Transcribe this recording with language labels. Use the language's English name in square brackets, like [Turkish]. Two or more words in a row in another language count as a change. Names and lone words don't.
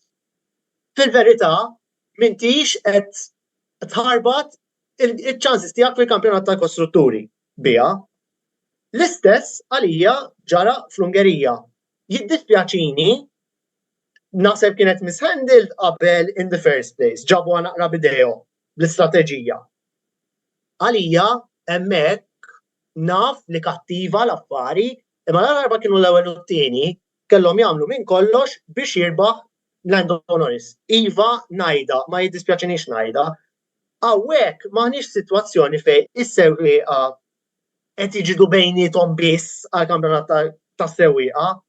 [Maltese] Fil-verità m'intix qed tħarbat il-ċansis tiegħek fil-kampjonat tal-kostrutturi biha. L-istess għalija ġara fl-Ungerija. Jiddispjaċini naħseb kienet mishandled qabel [English] in the first place, [Maltese] ġabu naqra bidejhom bl-istrateġija. Għalija hemmhekk naf li kattiva l-affari, imma l-arba kienu l-ewwel u t-tieni kellhom jagħmlu minn kollox biex jirbaħ Lando Norris. Iva ngħidha, ma jiddispjaċinix ngħidha. Hawnhekk m'aħniex sitwazzjoni fejn is-sewwieqa qed jiġidu bejniethom biss għall-kampjonat tas-sewwieqa.